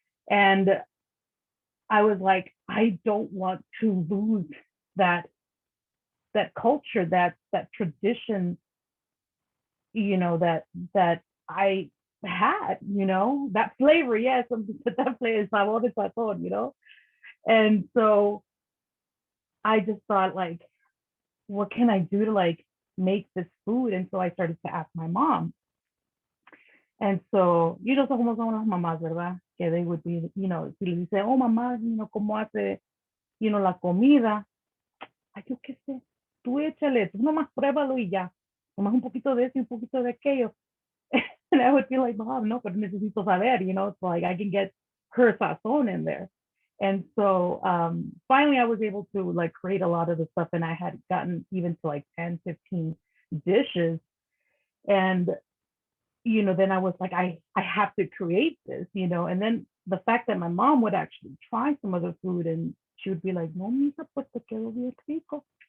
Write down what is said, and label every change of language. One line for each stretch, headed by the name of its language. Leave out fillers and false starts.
English: And I was like, I don't want to lose that culture, that tradition, you know, that I had, you know, that flavor, yes, that flavor is
Spanish: sabor de sazón,
English: you know. And so I just thought like, what can I do to like make this food? And so I started to ask my mom. And so, you know,
Spanish: como son las mamás, ¿verdad? Que
English: they would be, you know,
Spanish: si le dice,
English: oh, mamá, you know,
Spanish: ¿cómo hace,
English: you know,
Spanish: la comida? Ay, yo qué sé, tú échale, tú nomás pruébalo y ya. Nomás un poquito de eso y un poquito de aquello.
English: And I would feel like, mom, no,
Spanish: pero necesito saber,
English: you know, so like I can get her sazón in there. And so finally I was able to like create a lot of the stuff and I had gotten even to like 10, 15 dishes. And, you know, then I was like, I have to create this, you know, and then the fact that my mom would actually try some of the food and she would be like,
Spanish: no, misa, pues te quedó bien rico.